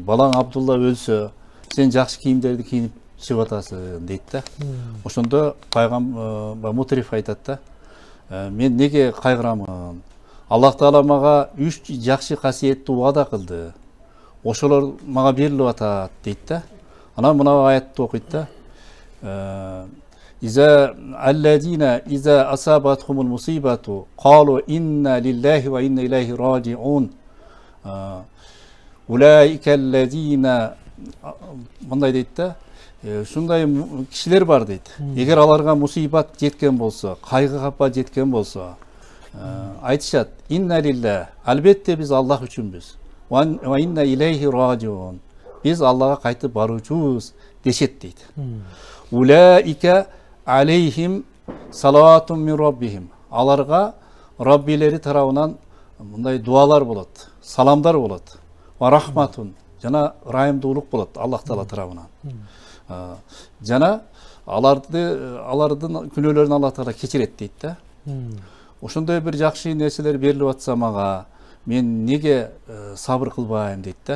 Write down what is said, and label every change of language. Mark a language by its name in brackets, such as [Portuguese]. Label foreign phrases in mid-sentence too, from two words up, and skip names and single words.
[Kyrgyz] Балаң Абдулла өлсө, сен жакшы кийимдерди кийинип чыгып атасың дейт да. Ошондо Мутриф айтат да, мен неге кайгырамын? Аллах Таала мага 3 жакшы касиетти убада кылды. Ошолор мага берилип атат дейт да. Анан мына аятты окуйт да. [Arabic] إذا الذين إذا أصابتهم المصيبة قالوا إنا لله وإنا إليه راجعون. [Kyrgyz] Ulaikellezina мындай дейт да. Шундай кишилер бар дейт. Эгер аларга мусибат жеткен болсо, кайгы капа жеткен болсо, айтышат: [Arabic] "إنا لله", [Kyrgyz] албетте биз Аллах үчүнбүз. [Arabic] "وإنا إليه راجعون", [Kyrgyz] биз Аллага кайтып баруучубуз дешет дейт. [Arabic] "أولئك عليهم صلوات من ربهم", [Kyrgyz] аларга Раббилери тарабынан мындай дуалар болот, саламдар болот. [Arabic] "ورحمة", [Kyrgyz] жана райымдуулук болот Аллах Таала тарабынан. Жана алардын күнөөлөрүн Аллах Таала кечирет дейт да. Ошондой бир жакшы нерселер берилип атса мага, мен неге сабыр кылбайм дейт да.